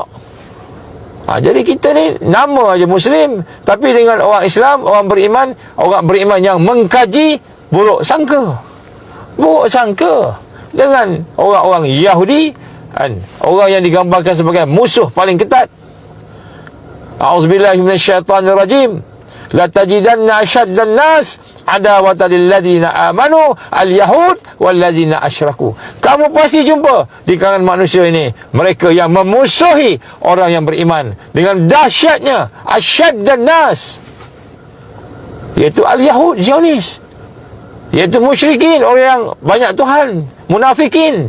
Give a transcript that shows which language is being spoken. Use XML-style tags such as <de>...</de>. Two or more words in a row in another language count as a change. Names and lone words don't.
<ms>Jadi kita ni nama aja Muslim, tapi dengan orang Islam, orang beriman yang mengkaji, buruk sangka dengan orang-orang Yahudi, orang yang digambarkan sebagai musuh paling ketat.</ms> <ar>A'udzubillahi minasyaitanirrajim.</ar> <ms>La tajidanna asyaddan nas adawatan lil ladzina amanu al-yahud wal ladzina asyraku. Kamu pasti jumpa di kalangan manusia ini mereka yang memusuhi orang yang beriman dengan dahsyatnya asyaddan nas, iaitu al-yahud, Zionis, iaitu musyrikin, orang yang banyak Tuhan, munafikin.</ms>